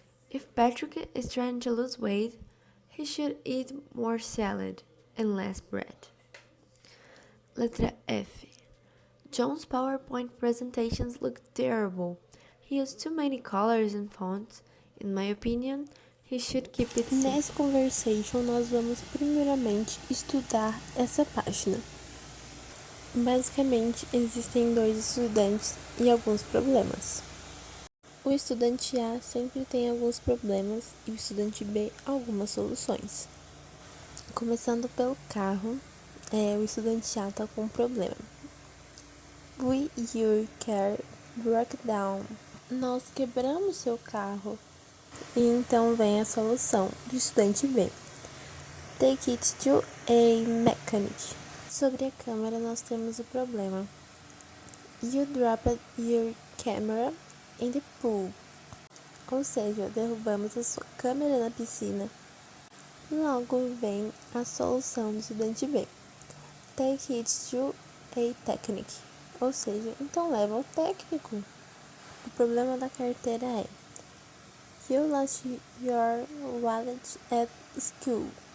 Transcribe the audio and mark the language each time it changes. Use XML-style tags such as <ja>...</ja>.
<en>If Patrick is trying to lose weight, he should eat more salad and less bread.</en> <pt>Letra F.</pt> <en>John's PowerPoint presentations look terrible. He used too many colors and fonts. In my opinion, he should keep it simple.</en> <pt>Nessa conversation, nós vamos primeiramente estudar essa página. Basicamente, existem dois estudantes e alguns problemas. O estudante A sempre tem alguns problemas e o estudante B algumas soluções. Começando pelo carro, o estudante A está com um problema.</pt> <en>Your car broke down.</en> <pt>Nós quebramos seu carro. E então vem a solução do estudante B.</pt> <en>Take it to a mechanic.</en> <pt>Sobre a câmera, nós temos o problema.</pt> <en>You dropped your camera in the pool.</en> <pt>Ou seja, derrubamos a sua câmera na piscina. Logo vem a solução do estudante B.</pt> <en>Take it to a technic.</en> <pt>Ou seja, então leva ao técnico. O problema da carteira é</pt> <en>You lost your wallet at school.</en>